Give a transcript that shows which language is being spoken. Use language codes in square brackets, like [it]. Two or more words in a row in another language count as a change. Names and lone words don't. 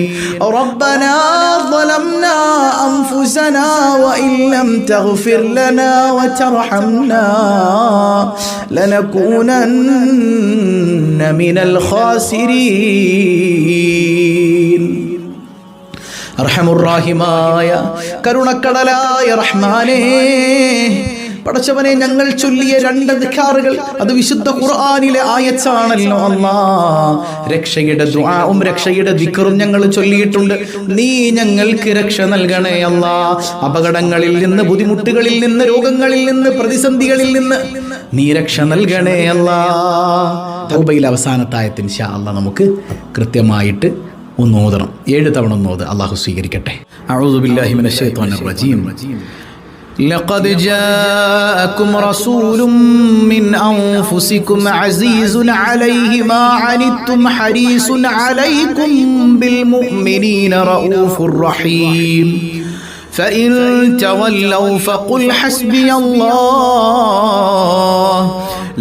[ar] ربنا ظلمنا أنفسنا وإن لم تغفر لنا وترحمنا لنكونن من الخاسرين. [ml] അർഹമുർറാഹിമായ കരുണക്കടലായ റഹ്മാനേ, പടച്ചവനെ, ഞങ്ങൾ ചൊല്ലിയ 2 ദിക്റുകൾ അത് വിശുദ്ധ ഖുർആനിലെ ആയത്താണല്ലോ അല്ലാഹ്. രക്ഷയുടെ ദുആവും രക്ഷയുടെ ദിക്റും ഞങ്ങൾ ചൊല്ലിയിട്ടുണ്ട്. നീ ഞങ്ങൾക്ക് രക്ഷ നൽകണേ അല്ലാഹ്. അപകടങ്ങളിൽ നിന്ന്, ബുദ്ധിമുട്ടുകളിൽ നിന്ന്, രോഗങ്ങളിൽ നിന്ന്, പ്രതിസന്ധികളിൽ നിന്ന് നീ രക്ഷ നൽകണേ അല്ലാഹ്. തൗബയിലെ അവസാനത്തെ ആയത്ത് [ar] إن شاء الله [ml] നമുക്ക് കൃത്യമായിട്ട് ഒന്ന് ഓതണം. 7 തവണ ഒന്ന് ഓത്. അല്ലാഹു സ്വീകരിക്കട്ടെ. [ar] أعوذ بالله من الشيطان الرجيم. لقد جاءكم رسول من أنفسكم عزيز عليه ما عنتم حريص عليكم بالمؤمنين رؤوف رحيم. فإن تولوا فقل حسبي الله